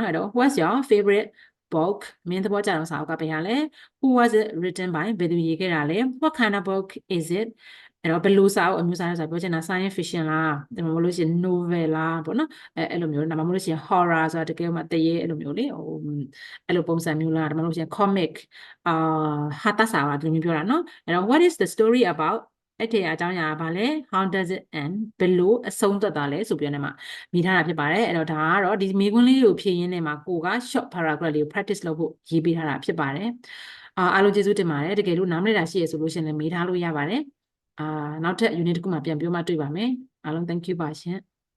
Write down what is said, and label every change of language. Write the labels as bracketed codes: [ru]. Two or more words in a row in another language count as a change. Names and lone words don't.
[my] နော်အဲ့တော့ [en] what's your favorite book [my] မင်းသဘောကျဆုံးစာအုပ်ကဘယ်ဟာလဲ [en] who was it written by [my] ဘယ်သူရေးခဲ့တာလဲ [en] what kind of book is it [my] အဲ့တော့ဘယ်လိုစာအုပ်အမျိုးအစားလဲဆိုပြောချင်တာ science fiction လားဒါမှမဟုတ်လို့ရှိရင် novel လားပေါ့နော်အဲ့လိုမျိုးဒါမှမဟုတ်လို့ရှိရင် horror ဆိုတာတကယ်မှတရေအဲ့လိုမျိုးလေအဲ့လိုပုံစံမျိုး လားဒါမှမဟုတ်လို့ရှိရင် comic ဟာတစာပါဒီလိုမျိုးပြောတာနော်အဲ့တော့ [en] what is the story about [my] အဲ့ဒီအကြောင်းအရာကဘာလဲ [en] how does it end [my] ဘယ်လိုအဆုံးသတ်တာလဲဆိုပြီးတော့မှမိထားတာဖြစ်ပါတယ်အဲ့တော့ဒါကတော့ဒီမိကွန်းလေးကိုဖြည့်ရင်းနဲ့မှာကိုက [en] short paragraph [my] လေးကို practice လုပ်ဖို့ရေးပေးထားတာဖြစ်ပါတယ်အားလုံးကျေးဇူးတင်ပါတယ်တကယ်လို့နားမလည်တာရှိရဆိုလို့ရှိရင်လည်းမေးထားလို့ရပါတယ်နောက်ထပ် unit တစ်ခုမှပြန်ပြောမှတွေ့ပါမယ်အားလုံး [en] thank you [my] ပါရှင်